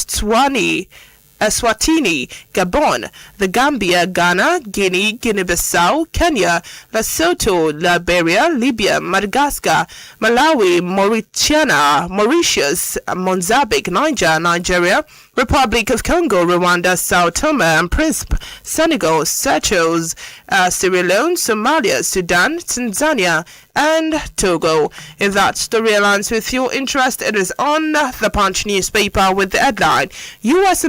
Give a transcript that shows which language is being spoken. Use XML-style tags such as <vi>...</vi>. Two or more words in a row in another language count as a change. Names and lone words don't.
<en>Eswatini, Gabon, the Gambia, Ghana, Guinea, Guinea-Bissau, Kenya, Lesotho, Liberia, Libya, Madagascar, Malawi, Mauritania, Mauritius, Mozambique, Niger, Nigeria, Republic of Congo, Rwanda, Sao Tome and Principe, Senegal, Seychelles, Sierra Leone, Somalia, Sudan, Tanzania, and Togo. If that story aligns with your interest, it is on the Punch newspaper with the headline, U.S.</en>